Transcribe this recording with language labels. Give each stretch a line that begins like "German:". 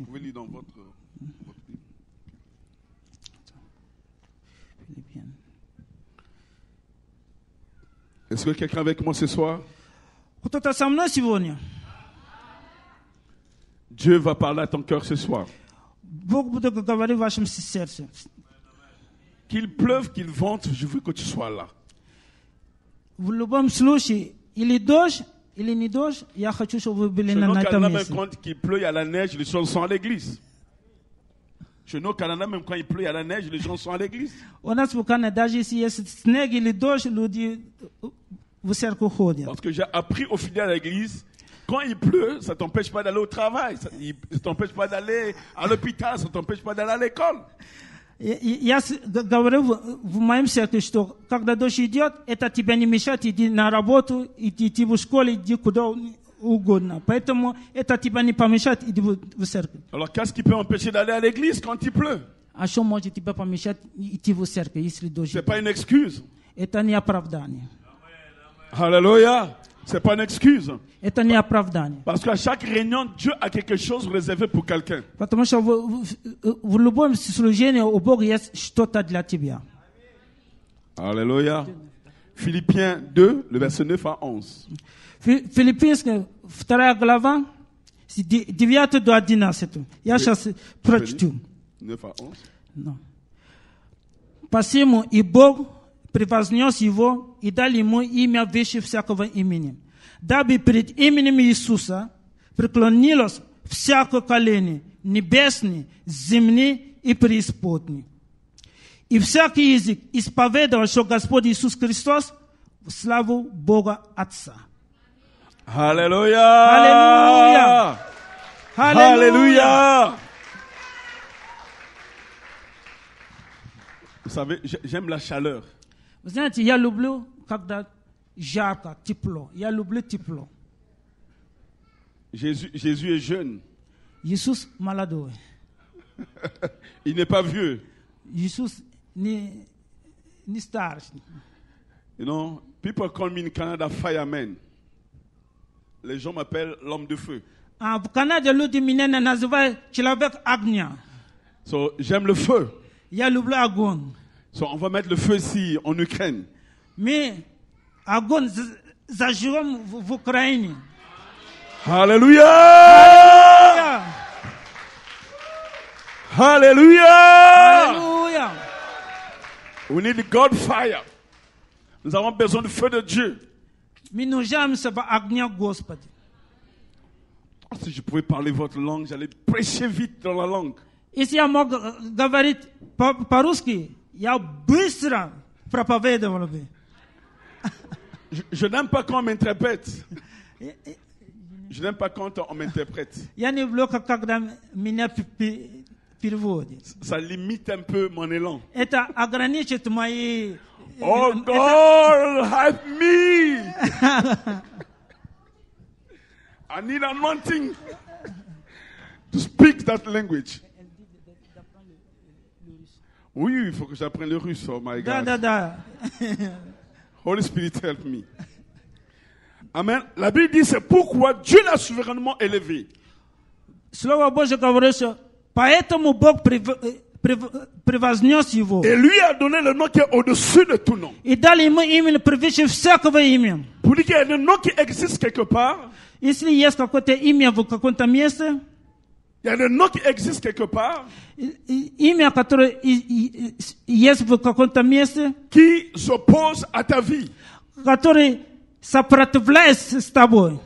French: Vous pouvez lire dans votre Bible. Est-ce que quelqu'un est avec moi ce soir?
Russian: Кто-то со мной сегодня?
French: Dieu va parler à ton cœur ce soir.
Russian: Бог будет говорить в вашем сердце.
French: Qu'il pleuve, qu'il vente, je veux que tu sois là.
Russian: В любом случае, или дождь, или не дождь, я хочу, чтобы вы были
French: Chez nous au
Russian: на этом
French: Canada, même
Russian: месте.
French: quand il pleut, il y a la neige, les gens sont à l'église. Chez nous au Canada, même quand il pleut, il y a la neige, les gens sont à l'église.
Russian: У нас в Канаде, даже если есть снег или дождь, люди в церковь ходят.
French: Parce que j'ai appris au fidèle à l'église, quand il pleut, ça ne t'empêche pas d'aller au travail, ça ne t'empêche pas d'aller à l'hôpital, ça ne t'empêche pas d'aller à l'école.
Russian: Я говорю в моем сердце, что когда дождь идет, это тебя не мешает идти на работу, идти в школу, идти куда угодно. Поэтому это тебя не помешает идти в церковь.
French: Alors qu'est-ce qui peut empêcher d'aller à l'église quand il pleut?
Russian: А что может тебя помешать идти в церковь, если дождь
French: Ce n'est
Russian: идет?
French: pas une excuse.
Russian: Это не оправдание.
French: Alléluia. Ce n'est pas une excuse.
Russian: Это не оправдание.
French: Parce qu'à chaque réunion, Dieu a quelque chose réservé pour quelqu'un.
Russian: Потому что в любом служении у Бога есть что-то для тебя.
French: Alléluia. Philippiens 2, le verset 9 à 11.
Russian: Филиппийская 2 глава, с 9 до 11. Я сейчас прочту.
French: 9 à 11.
English: No.
Russian: Посему и Бог превознес его и дал ему имя выше всякого имени, дабы перед именем Иисуса преклонилось всякое колено, небесный, земный и преисподний. И всякий язык исповедовал, что Господь Иисус Христос в славу Бога Отца.
French: Alléluia. Alléluia. Alléluia. Vous savez, j'aime la chaleur.
Russian: Вы знаете, я люблю, когда жарко, тепло. Я люблю тепло.
French: Jésus est jeune.
Russian: Иисус молодой.
French: Il n'est pas vieux.
Russian: Иисус не старый.
English: You know, people call me in Canada fireman.
French: Les gens m'appellent l'homme de feu.
Russian: А в Канаде люди меня называют человек огня.
French: So, j'aime le feu.
Russian: Я люблю огонь.
French: So, on va mettre le feu ici, en Ukraine.
Russian: Мы огонь зажжем в Украине.
French: Alléluia! Alléluia!
Russian: Аллилуйя!
English: We need God fire.
French: Nous avons besoin du feu de Dieu.
Russian: Мы нуждаемся в огне Господа.
French: Si je pouvais parler votre langue, j'allais prêcher vite dans la langue.
Russian: Если я мог говорить по-русски, я быстро проповедовал бы.
French: Je n'aime pas quand on m'interprète. Je n'aime pas quand on m'interprète.
Russian: Я не люблю, когда меня переводят.
French: Ça limite un peu mon élan.
Russian: Это ограничит мои...
English: Oh God, help me! I need anointing to speak that language.
French: Oui, il faut que j'apprenne le russe.
English: Oh my God.
Russian: Да.
English: Holy Spirit, help me. Amen.
French: La Bible dit c'est pourquoi Dieu l'a souverainement élevé.
Russian: Слово Божье говорит, что поэтому Бог privaznost его.
French: Et lui a donné le nom qui est au-dessus de tout nom.
Russian: И дали ему имя превыше всякого имени.
French: Pour dire qu'il y a un nom qui existe quelque part,
Russian: Если есть какое-то имя в каком-то месте,
French: il y a un nom qui existe quelque part,
Russian: имя, которое есть в каком-то месте,
French: qui s'oppose à ta vie,
Russian: который сопротивляется с тобой,